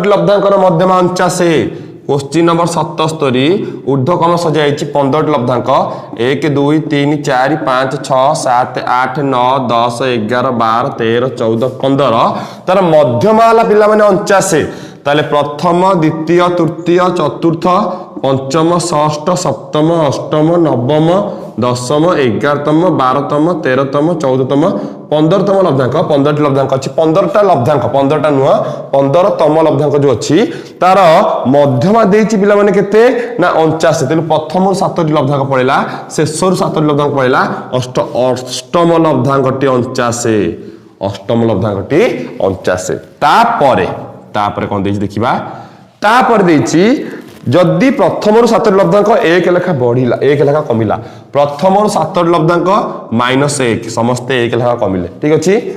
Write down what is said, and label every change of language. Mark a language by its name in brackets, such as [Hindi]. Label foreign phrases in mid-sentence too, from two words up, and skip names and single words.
[Odia] ଲବ୍ଧାଙ୍କର ମଧ୍ୟମା 49 [English] question number [Odia] 77 ଊର୍ଦ୍ଧ୍ୱକ୍ରମ ସଜାଇ 15 ଲବ୍ଧାଙ୍କ 1 2 3 4 5 6 7 8 9 10 11 12 13 14 15 ତାର ମଧ୍ୟମା ବାଲା ପିଲାମାନେ 49 ତାହେଲେ ପ୍ରଥମ ଦ୍ୱିତୀୟ ତୃତୀୟ ଚତୁର୍ଥ ପଞ୍ଚମ ଷଷ୍ଠ ସପ୍ତମ ଅଷ୍ଟମ ନବମ ଦଶମ 11ତମ 12ତମ 13ତମ 14ତମ 15ତମ ଲବ୍ଧାଙ୍କ 15 ଲବ୍ଧାଙ୍କ ଅଛି 15ଟା ଲବ୍ଧାଙ୍କ 15ଟା ନୁଆ 15ତମ ଲବ୍ଧାଙ୍କ ଯୋ ଅଛି ତାର ମଧ୍ୟମା ଦେଇଛି ପିଲାମାନେ କେତେ ନା 49 ତେଣୁ ପ୍ରଥମ 7ଟି ଲବ୍ଧାଙ୍କ ପଡ଼ିଲା ଶେଷର 7ଟି ଲବ୍ଧାଙ୍କ ପଡ଼ିଲା ଅଷ୍ଟମ ଲବ୍ଧାଙ୍କଟି 49 ଅଷ୍ଟମ ଲବ୍ଧାଙ୍କଟି 49 ତାପରେ କଣ ଦେଇଛି ଦେଖିବା ତାପର ଦେଇଛି ଯଦି ପ୍ରଥମ 7 ଲବ୍ଧାଙ୍କ 1 ଲେଖା ବଢ଼ିଲା 1 ଲେଖା କମିଲା ପ୍ରଥମ 7 ଲବ୍ଧାଙ୍କ -1 ସମସ୍ତେ 1 ଲେଖା କମିଲେ ଠିକ ଅଛି